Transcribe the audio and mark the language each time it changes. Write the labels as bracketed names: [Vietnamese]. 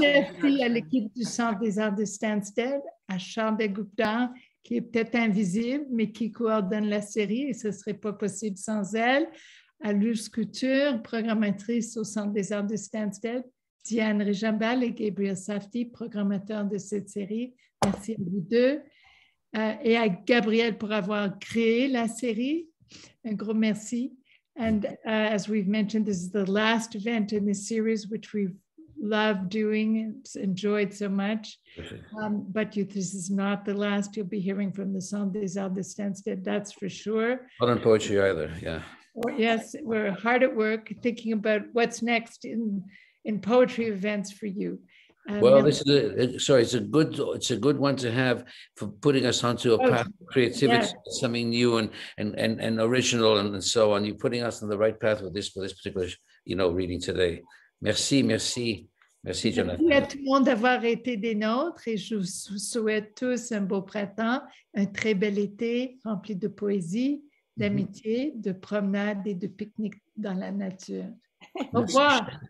[French] Merci à l'équipe du Centre des Arts de Stansted, à Charles Desgouptard, qui est peut-être invisible, mais qui coordonne la série, et ce ne serait pas possible sans elle, à Luce Couture, programmatrice au Centre des Arts de Stansted, Diane Rijambal et Gabriel Safdie, programmateurs de cette série. Merci à vous deux. Et à Gabriel pour avoir créé la série. Un gros merci. [English] And as we've mentioned, this is the last event in this series, which we've loved doing, enjoyed so much. But this is not the last. You'll be hearing from the Centre des Arts de Stansted, that's for sure. Not on poetry either, yeah. Yes, we're hard at work thinking about what's next in poetry events for you. Well, this is it's a good one to have for putting us onto a path of creativity, yes. Something new and original and so on. You're putting us on the right path with this particular, reading today. [French] Merci, Jonathan. Merci à tout le monde d'avoir été des nôtres, et je vous souhaite tous un beau printemps, un très bel été rempli de poésie, d'amitié, de promenade et de pique-nique dans la nature. Au revoir.